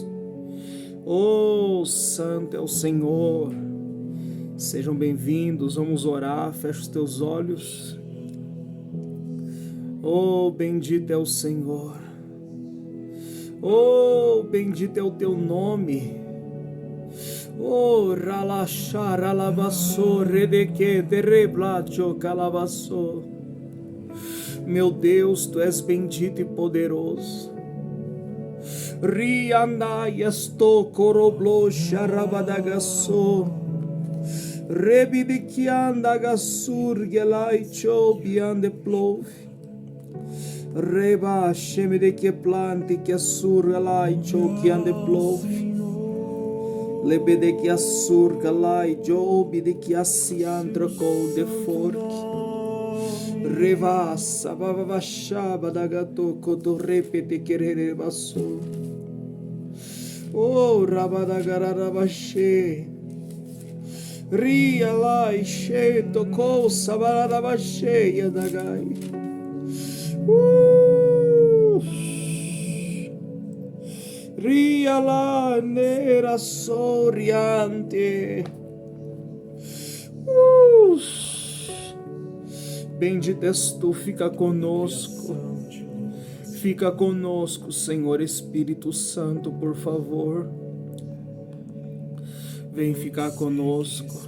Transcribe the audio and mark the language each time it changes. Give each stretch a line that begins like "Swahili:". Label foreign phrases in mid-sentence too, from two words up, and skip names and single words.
Portuguese: Oh, santo é o Senhor. Sejam bem-vindos, vamos orar, fecha os teus olhos. Oh, bendito é o Senhor. Oh, bendito é o teu nome. Oh, ralaxá, ralabassô, redeque, tereblacho, calavassô. Meu Deus, tu és bendito e poderoso. Riandai esto coroblo xarabadagassô. Rebidikianda gasur gelai chobiande plov. Reba shemide que planti que sur gelai chokiande plov. Lebede que assur gelai jobide que asiandro col de fork. Reva sababa shaba dagato koto repete querer basso. Oh rabadagarabashe. Ria lai sheto ko sabaraba cheia da gai. Ria la nera soriante. Bendito és tu, fica conosco. Fica conosco, Senhor Espírito Santo, por favor. Vem ficar conosco.